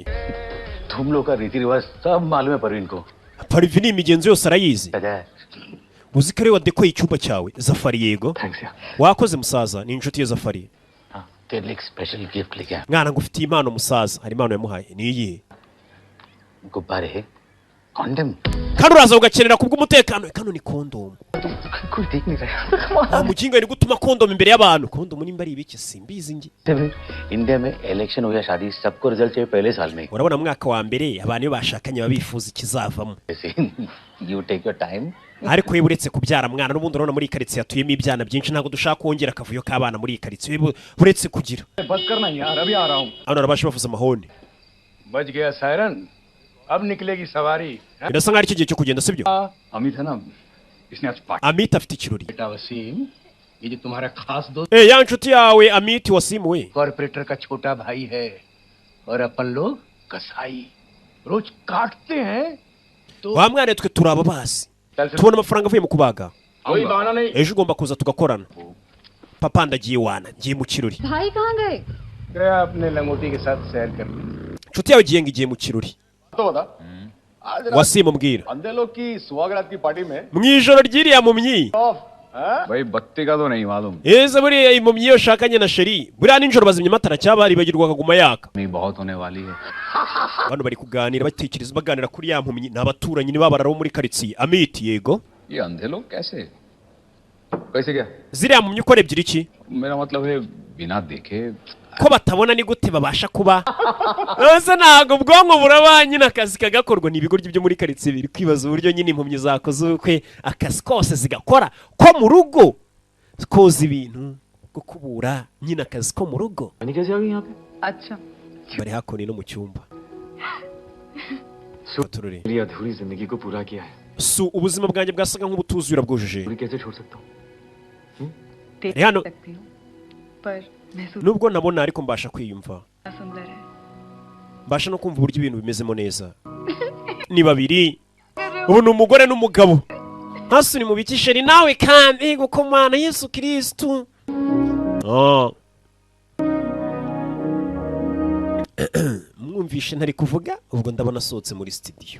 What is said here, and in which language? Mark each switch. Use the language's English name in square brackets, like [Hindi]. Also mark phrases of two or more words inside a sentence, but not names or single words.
[Hindi] तुम लोग का रीति रिवाज सब मालूम है परवीन को [Kinyarwanda] Parvin imigenzo yose arayizi uzi ko ari wadekoye icyumba cyawe Zafari yego wakoze musaza ni inshuti ya Zafari [Hindi] तेरे लिए [English] special gift [Hindi] लेके आया [Kinyarwanda] mwana ngo ufite impano musaza hari impano yamuhaye ni iyi [Hindi] गुब्बारे है कॉन्डम [Kinyarwanda] kandi uraza ugakenera kubw'umutekano kano ni kondom [Hindi] कोई देख नहीं रहा [Kinyarwanda] mukinga ni gutuma kondom imbere y'abantu kondom nimba ari ibiki simbizi ngi [Hindi] इंडिया में इलेक्शन हो या शादी सबको रिजल्ट चाहिए पहले साल में [Kinyarwanda] urabona mwaka wa mbere abantu iyo bashakanye babifuza ikizavamo [English] you take your time [Kinyarwanda] ariko yewe uretse kubyara mwana n'ubundi urabona muri karitsiye atuyemo ibyana byinshi ntabwo dushaka kongera akavuyo k'abana muri karitsiye uretse kugira [Hindi] बस करना यार अभी आ रहा हूँ [Kinyarwanda] hano arabasha bavuza amahoni [Hindi] बज गया सायरन अब निकलेगी सवारी [Kinyarwanda] birasa nkaho ari cyo gihe cyo kugenda sibyo [Hindi] अमित है ना इसने आज पार्टी [Kinyarwanda] Amit afite ikirori [Hindi] बेटा वसीम ये जो तुम्हारा खास दोस्त [Kinyarwanda] ya nshuti yawe Amit Wasimu we [Hindi] कॉर्पोरेटर का छोटा भाई है और अपन लोग कसाई रोज काटते हैं तो [Kinyarwanda] wa mwana twe turaba basi tubona amafaranga avuye mu kubaga [Hindi] कोई बहाना नहीं [Kinyarwanda] ejo ugomba kuza tugakorana papa ndagiye wana ngiye mu kirori [Hindi] भाई कहाँ गए गया अपने लंगोटी के साथ सैर करने [Kinyarwanda] nshuti yawe igiye mu kirori [Hindi] तो बता आज रात [Kinyarwanda] Wasimu mbwira [Hindi] अंधे लोग की सुहागरात की पार्टी में [Kinyarwanda] mu ijoro ryiriya mumyi [Hindi] भाई बत्ती का तो नहीं मालूम [Kinyarwanda] eze buriya impumyi iyo shakanye na sheri buriya nijoro bazimya amatara cyaba ribagirwa akaguma yaka [Hindi] नहीं बहुत होने वाली है [Kinyarwanda] bano bari kuganira batekereza baganira kuri ya mpumyi n'abaturanyi ni babararo muri karitsiye Amit yego [Hindi] ये अंधे लोग कैसे कैसे क्या [Kinyarwanda] ziriya mpumyi ukora ebyiri iki [Hindi] मेरा मतलब है बिना देखे [Kinyarwanda] ko batabona ni gute babasha kuba ese ntago ubwonko buraba nyine akazi kagakorwa ni ibigoryi byo muri karitsiye biri kwibaza uburyo nyine impumyi zakoze ubukwe akazi kose zigakora ko mu rugo koza ibintu ko kubura nyine akazi ko mu rugo [Hindi] कैसे आ गई यहाँ पे अच्छा [Kinyarwanda] bari hakuno no mu cyumba Fatururi. [Hindi] मेरी अधूरी जिंदगी को पूरा किया है। [Kinyarwanda] Su ubuzima bwanjye bwasaga nk'ubutuzura bwujuje. [Hindi] पूरी कैसे छोड़ सकता हूँ? देख [Kinyarwanda] Hano. [Hindi] सकती हूँ पर महसूस [Kinyarwanda] Nubwo nabona ariko mbasha kwiyumva. [Hindi] सुंदर है [Kinyarwanda] Mbasha no kumva uburyo ibintu bimezemo neza. Ni babiri. Ubu ni umugore n'umugabo. Hasi ni mu bikisheri nawe kandi gukomana Yesu Kristo. Mwumvishe ntari kuvuga ubwo ndabona asohotse muri studio.